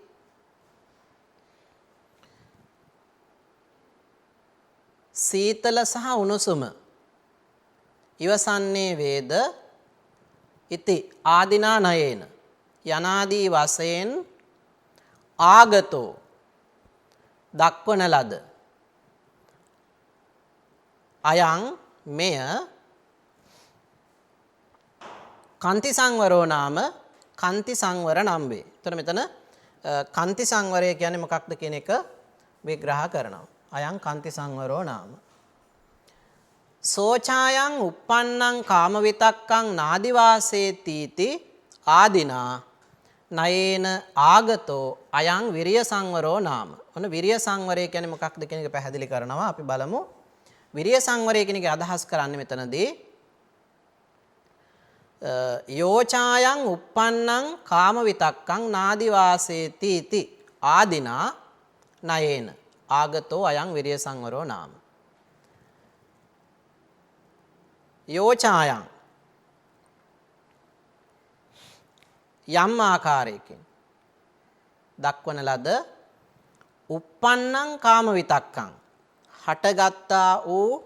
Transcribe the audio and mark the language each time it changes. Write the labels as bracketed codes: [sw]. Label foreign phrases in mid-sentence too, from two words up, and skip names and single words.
[si] සීතල සහ උණුසුම ඉවසන්නේ වේද [pi] ඉති ආදිනා නයේන [si] යනාදී වශයෙන් ආගතෝ දක්වන ලද අයං මෙය [pi] කන්ති සංවරෝ නාම [si] කන්ති සංවර නම් වේ. එතකොට මෙතන කන්ති සංවරය කියන්නේ මොකක්ද කියන එක විග්‍රහ කරනවා. [pi] අයං කන්ති සංවරෝ නාම. සෝචායං uppannං කාම විතක්කං නාදිවාසේතිති ආදිනා නයේන ආගතෝ අයං විරිය සංවරෝ නාම. [si] ඔන්න විරිය සංවරය කියන්නේ මොකක්ද කියන එක පැහැදිලි කරනවා. අපි බලමු. විරිය සංවරය කියන එක අදහස් කරන්නේ මෙතනදී [pi] යෝචායං uppannං කාම විතක්කං නාදිවාසේතිති ආදිනා නයේන ආගතෝ අයං විරිය සංවරෝ නාම. [si] යෝචායං යම් ආකාරයකින් දක්වන ලද [pi] uppannං කාම විතක්කං [si] හටගත්තා වූ